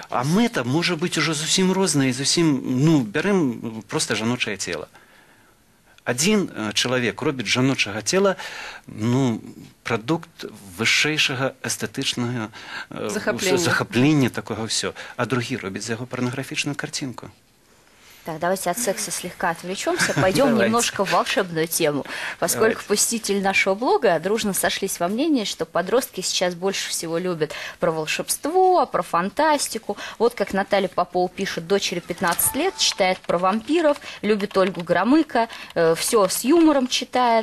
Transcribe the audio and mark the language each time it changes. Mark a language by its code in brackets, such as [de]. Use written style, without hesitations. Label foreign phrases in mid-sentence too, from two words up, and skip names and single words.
[be] А мэта можа быць ужо зусім розная і зусім, ну, бярэм проста жаночае цела. Адзін чалавек робіць жаночага цела, ну, прадукт вышэйшага эстэтычнага захаплення такога ўсё, а другі робіць за яго парнаграфічную картинку. [ru] Так, давайте от секса слегка отвлечемся, пойдем немножко в волшебную тему, поскольку посетители нашего блога дружно сошлись во мнении, что подростки сейчас больше всего любят про волшебство, про фантастику. Вот как Наталья Попова пишет, дочери 15 лет, читает про вампиров, любит Ольгу Громыко, все с юмором читает.